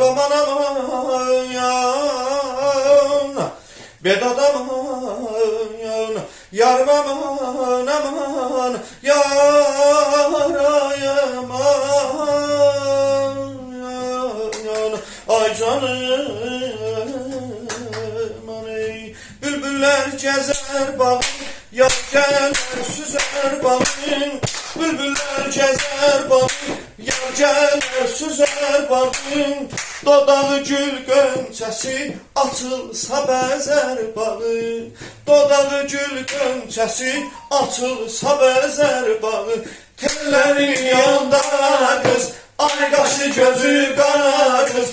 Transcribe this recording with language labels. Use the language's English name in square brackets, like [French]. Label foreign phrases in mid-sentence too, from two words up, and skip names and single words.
[Turkish] Aman aman yan, Bedad aman yan, yarım aman aman, yarayım yan, ay canım ey. Bülbüller gezer bağın, yaz gelir süzer bağın. Bülbüller gezer bağın, yaz gelir süzer bağın. [Azerbaijani] Dodağı gül gönçəsi açılsa bəzər bağı. Dodağı gül gönçəsi açılsa bəzər bağı. Tellərin yanında qız, ay qaşı gözü qara qız.